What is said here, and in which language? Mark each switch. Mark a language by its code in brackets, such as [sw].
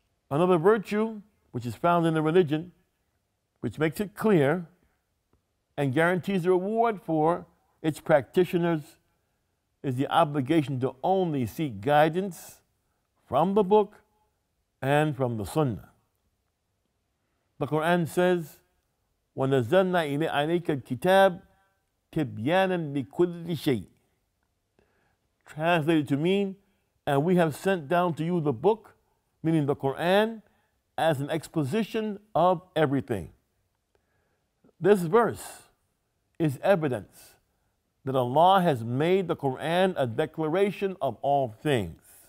[en] Another virtue which is found in the religion which makes it clear and guarantees a reward for its practitioners, is the obligation to only seek guidance from the book and from the Sunnah. The Quran says, [ar] وَنَزَّلْنَا إِلَيْكَ الْكِتَابَ تِبْيَانًا لِكُلِّ شَيْءٍ. [en] Translated to mean, and we have sent down to you the book, meaning the Quran, as an exposition of everything. This verse is evidence that Allah has made the Quran a declaration of all things.